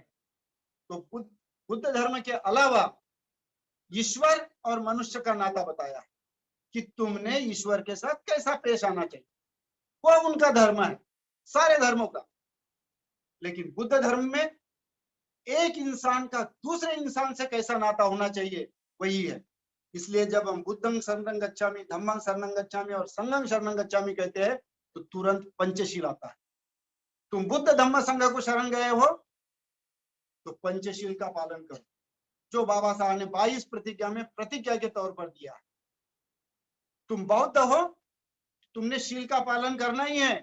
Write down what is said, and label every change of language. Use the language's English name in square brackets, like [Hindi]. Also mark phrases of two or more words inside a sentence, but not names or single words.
[Hindi] तो बुद्ध धर्म के अलावा ईश्वर और मनुष्य का नाता बताया है कि तुमने ईश्वर के साथ कैसा पेश आना चाहिए। वो उनका धर्म है सारे धर्मों का। लेकिन बुद्ध धर्म में एक इंसान का दूसरे इंसान से कैसा नाता होना चाहिए वही है। इसलिए जब हम [Pali] बुद्धं शरणं गच्छामि, धम्मं शरणं गच्छामि [Hindi] और [Pali] संघं शरणं गच्छामि [Hindi] कहते हैं तो तुरंत पंचशील आता है। तुम बुद्ध धम्म संघ को शरण गए हो तो पंचशील का पालन करो, जो बाबा साहब ने 22 प्रतिज्ञा में प्रतिज्ञा के तौर पर दिया है। तुम बौद्ध हो, तुमने शील का पालन करना ही है।